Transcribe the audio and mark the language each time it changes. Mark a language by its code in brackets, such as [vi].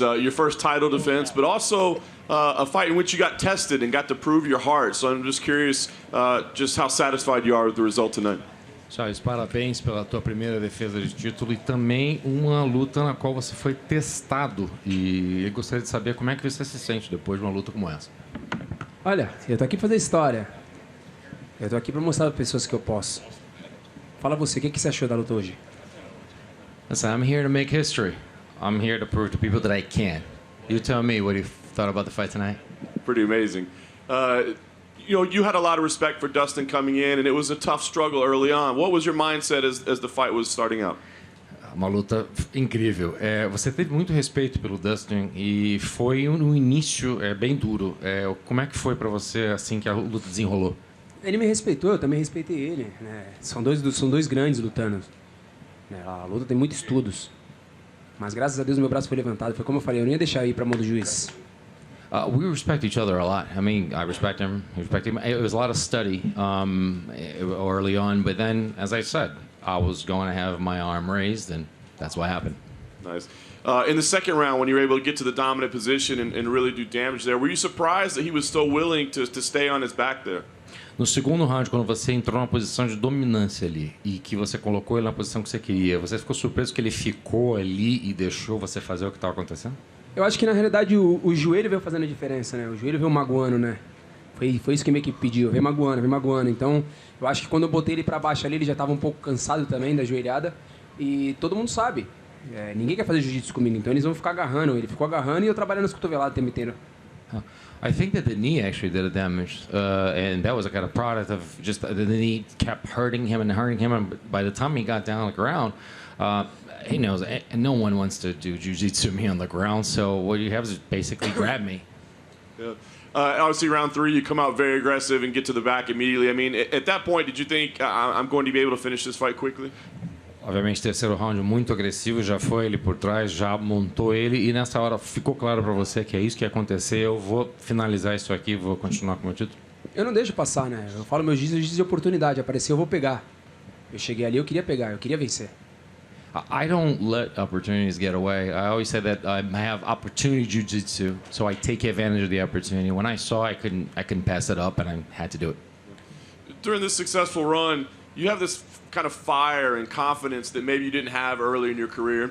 [en] Your first title defense, but also a fight in which you got tested and got to prove your heart. So I'm just curious just how satisfied you are with the result tonight. [pt] Charles, parabéns pela tua primeira defesa de título e também uma luta na qual você foi testado. E eu gostaria de saber como é que você se sente depois de uma luta como essa. Olha, eu tô aqui pra fazer história. Eu tô aqui pra mostrar para pessoas que eu posso. Fala você, o que você achou da luta hoje? [en] Listen, I'm here to make history. I'm here to prove to people that I can. You tell me what you thought about the fight tonight. Pretty amazing. You know, you had a lot of respect for Dustin coming in, and it was a tough struggle early on. What was your mindset as the fight was starting out? [pt] Uma luta incrível. Você teve muito respeito pelo Dustin e foi no início bem duro. Como é que foi para você assim que a luta desenrolou? Ele me respeitou, eu também respeitei ele. Né? São dois grandes lutando. A luta tem muitos estudos. Mas graças a Deus meu braço foi levantado. Foi como eu falei, eu não ia deixar ir para a mão do juiz. [en] We respect each other a lot. I mean, I respect him. It was a lot of study early on, but then, as I said, I was going to have my arm raised, and that's what happened. Nice. In the second round, when you were able to get to the dominant position and really do damage there, were you surprised that he was still willing to stay on his back there? [pt] No segundo round, quando você entrou na posição de dominância ali e que você colocou ele na posição que você queria, você ficou surpreso que ele ficou ali e deixou você fazer o que estava acontecendo? Eu acho que na realidade o joelho veio fazendo a diferença, né? O joelho veio magoando, né? Foi isso que meio que pediu, veio magoando. Então, eu acho que quando eu botei ele para baixo ali, ele já estava um pouco cansado também da joelhada. E todo mundo sabe, ninguém quer fazer jiu-jitsu comigo, então eles vão ficar agarrando. Ele ficou agarrando e eu trabalhando as cotoveladas o tempo inteiro. [en] I think that the knee actually did a damage, and that was a kind of product of just the knee kept hurting him. And by the time he got down on the ground, he knows no one wants to do jiu-jitsu me on the ground. So what you have is basically grab me. Yeah. Obviously, round 3, you come out very aggressive and get to the back immediately. I mean, at that point, did you think I'm going to be able to finish this fight quickly? [pt] Obviamente, terceiro round muito agressivo, já foi ele por trás, já montou ele e nessa hora ficou claro para você que é isso que ia acontecer, eu vou finalizar isso aqui, vou continuar com o meu título? Eu não deixo passar, né? Eu falo meu jiu-jitsu de oportunidade, apareceu, eu vou pegar. Eu cheguei ali, eu queria pegar, eu queria vencer. [en] I don't let opportunities get away. I always say that I have opportunity jiu-jitsu, so I take advantage of the opportunity. When I saw I couldn't pass it up and I had to do it. During this successful run, you have this kind of fire and confidence that maybe you didn't have early in your career.